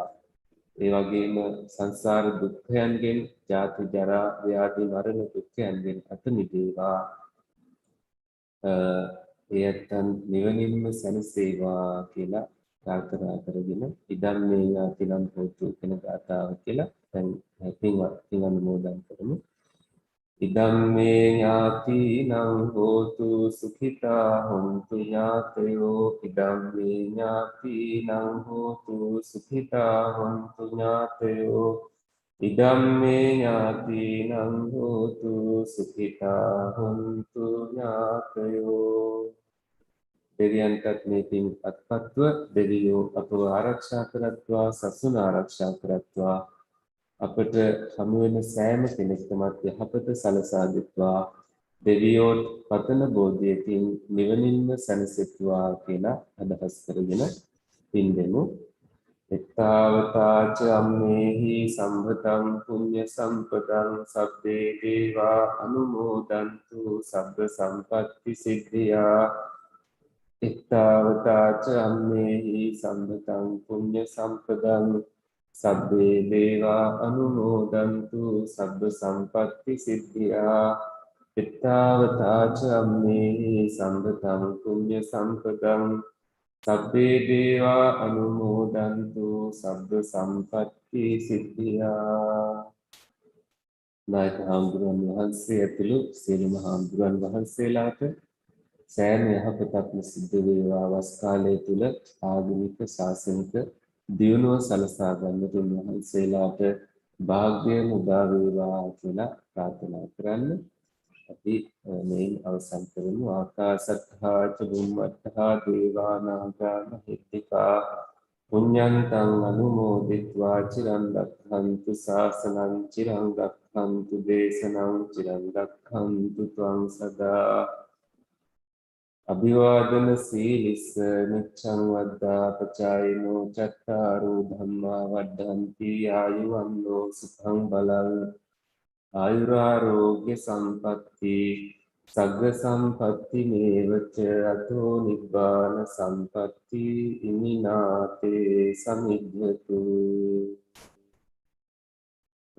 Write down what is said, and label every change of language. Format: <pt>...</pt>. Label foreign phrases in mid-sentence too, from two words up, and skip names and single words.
<si>ඒ වගේම සංසාර දුක්ඛයන්ගෙන් ජාති ජරා ව්‍යාධි මරණ දුක්ඛයන්ගෙන් අත මිදේවා. එයත්න් නිවනින්ම සැනසේවා කියලා ප්‍රාර්ථනා කරගෙන</si> <pi>ඉදම් මේ ඥාතිනම් හෝතු</pi> <si>කියන ගාථාව කියලා දැන් පින් අනුමෝදන් කරමු.</si> <pi>ඉදම් මේ ඥාතිනම් හෝතු සුඛිතා හොන්තු ඥාතයෝ. ඉදම් මේ ඥාතිනම් හෝතු සුඛිතා හොන්තු ඥාතයෝ. ඉදම් මේ ඥාතිනම් හෝතු සුඛිතා හොන්තු ඥාතයෝ.</pi> <si>දෙවියන්ටත් මේ පින් අත්පත්ව දෙවියෝ අපව ආරක්ෂා කරත්වා, සසුන ආරක්ෂා කරත්වා. අපට හමු වෙන සෑම කෙනෙක්ටමත් යහපත සලසා දෙත්වා. දෙවියෝත් පතන බෝධියකින් නිවනින්ම සැනසෙත්වා කියලා අදහස් කරගෙන පින් දෙමු.</si> <pi>එත්තාවතාච අම්මේහි සම්භතං පුඤ්ඤ සම්පතං සබ්බේ දේවා අනුමෝදන්තු සබ්බ සම්පත්ති සිද්ධියා. එත්තාවතාච අම්මේහි සම්භතං පුඤ්ඤ සම්පතං සබ්බේ දේවා අනුමෝදන්තු සබ්බ සම්පත්ති සිද්ධියා. එත්තාවතාච අම්මේහි සම්භතං පුඤ්ඤ සම්පතං සබ්බේ දේවා අනුමෝදන්තු සබ්බ සම්පත්ති සිද්ධියා.</pi> <si>නායක හාමුදුරුවන් වහන්සේ ඇතුළු සියලුම හාමුදුරුවන් වහන්සේලාට සෑම යහපතක්ම සිද්ධ වේවා. වස් කාලය තුල ආගමික ශාසනික දියුණුව සලසා ගන්නට උන්වහන්සේලාට වාග්ය මුදා වේවා කියලා ප්‍රාර්ථනා කරන්න. අපි මේ අවසන් කරමු.</si> <pi>ආකාශත්තා ච බුම්මත්තා දේවා නාග මහිත්‍තිකා පුඤ්ඤන්තං අනුමෝදිत्वा චිරන් රක්ඛන්තු ශාසනං චිරන් රක්ඛන්තු දේශනං චිරන් රක්ඛන්තු ත්වං සදා. අභිවාදන සීලිස්ස නිච්ඡං වද්දා පචායිනෝ චත්තාරෝ ධම්මා වඩ්ඩන්ති ආයුවන්නෝ සුඛං බලං ආයුරාෝග්‍ය සම්පatti සග්ග සම්පatti මේවච අතෝ නිබ්බාන සම්පatti ඉමිනාතේ සමිද්දතු.</pi>